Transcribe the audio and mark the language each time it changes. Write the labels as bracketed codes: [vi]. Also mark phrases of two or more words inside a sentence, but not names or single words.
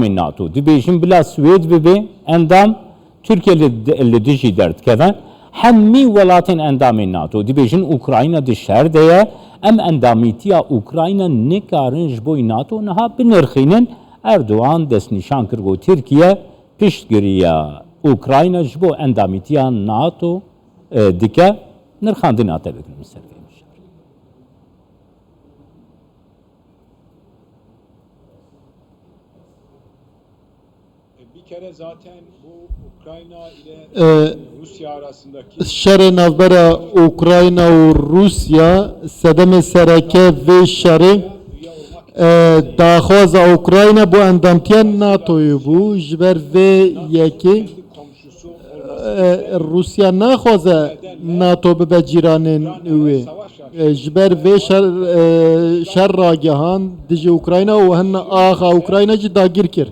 [ku] ناتو دبیجن بلا سوید ببی اندام ترکیه لدیجی درد کفن همین ولاتین اندام ناتو دبیجن اوکراینا دشهر دیه ام اندامیتیا اوکراینا نکارنج بوی ناتو نها بنرخینن اردوان دست نشان کرگو ترکیه پشتگیریا اوکراینا جبو اندامیتیا ناتو دیکه نرخاندن آتا بکنم سر [tr] kere zaten bu Ukrayna ile Rusya arasındaki [ku] şerê navbera Ukrayna û Rusya sedemê sereke vê şerê daxwaza Ukrayna bu endamtiya NATO'yu bû ji ber vê yekê Rusya naxwaze NATO bibe cîranên wê ji ber vê şer ragihan dijî Ukrayna û hin axa Ukrayna jî dagîr kir.